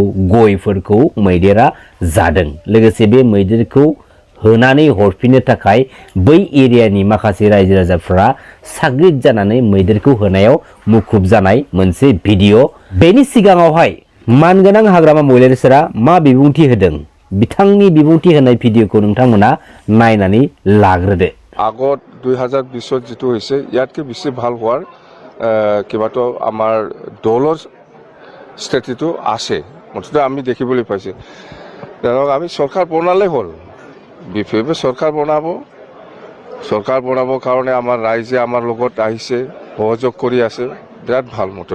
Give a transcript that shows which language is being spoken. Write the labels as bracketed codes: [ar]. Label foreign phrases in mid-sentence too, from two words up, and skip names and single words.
[brx] गयफोरखौ मैदेरा जादों लोगोसे बे मैदेरखौ होनानै हरफिननो थाखाय बै एरियानि माखासे रायजो राजाफोरा साग्रिद जानानै मैदेरखौ होनायाव मुखुब जानाय मोनसे भिडिअ बेनि सिगाङावहाय मानगोनां हाग्रामा महिलारिफोरा मा बिबुंथि होदों बिथांनि बिबुंथि होनाय भिडिअखौ नोंथांमोना नायनानै लाग्रोदो [as] আগত 2020 যেটো হৈছে ইয়াতকে বেছি ভাল হোৱাৰ কিবাটো আমাৰ দলৰ স্থিতিটো আছে মুঠতে আমি দেখিবলৈ পাইছে ধৰক আমি সরকার বনালে হল বিফেবে সরকার বনাবৰ কাৰণে আমাৰ ৰাইজে আমাৰ লগত আহিছে সহযোগ কৰি আছে বিৰাট ভাল মুঠতে